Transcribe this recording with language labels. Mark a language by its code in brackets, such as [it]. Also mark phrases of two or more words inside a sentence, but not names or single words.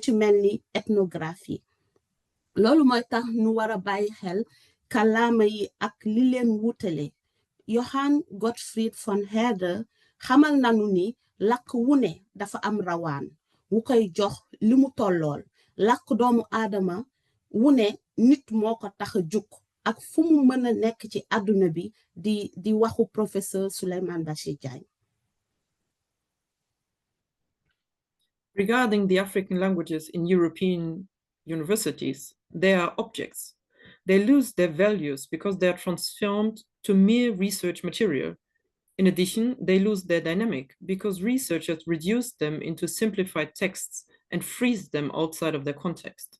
[wo] ci mel ni ethnographie loolu mooy tax nu war a bàyyi xel kàllaama yi ak li leen wutale Johann Gottfried von Herder xamal nanu ni làkk wu ne dafa am rawaan wu koy jox li mu tollool làkk doomu aadama wu ne nit moo ko tax a jug ak fu mu mën a nekk ci àdduna bi di waxu professeur Souleymane Bachir Diagne. [en] Regarding the African languages in European universities, they are objects. They lose their values because they are transformed to mere research material. In addition, they lose their dynamic because researchers reduce them into simplified texts and freeze them outside of their context.